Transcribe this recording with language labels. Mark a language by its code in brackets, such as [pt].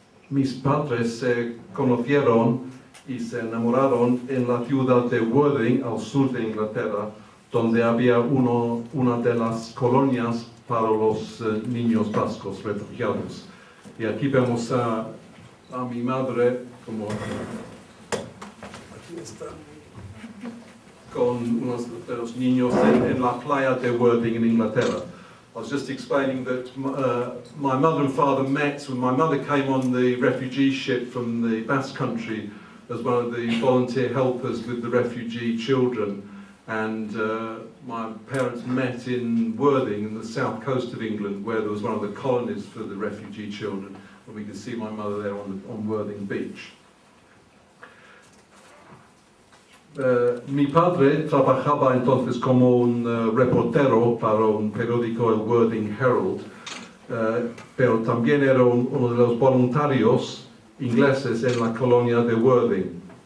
[es] Mis padres se conocieron y se enamoraron en la ciudad de Worthing, al sur de Inglaterra, donde había una de las colonias para los niños vascos refugiados. Y aquí vemos a mi madre como aquí está, con unos de los niños en la playa de Worthing in Inglaterra. [en] I was just explaining that my mother and father met when my mother came on the refugee ship from the Basque Country as one of the volunteer helpers with the refugee children, and my parents met in Worthing in the south coast of England, where there was one of the colonies for the refugee children, and we can see my mother there on Worthing Beach. [es] Mi padre trabajaba entonces como un reportero para un periódico, el Worthing Herald, pero también era uno de los voluntarios ingleses en la colonia de Worthing.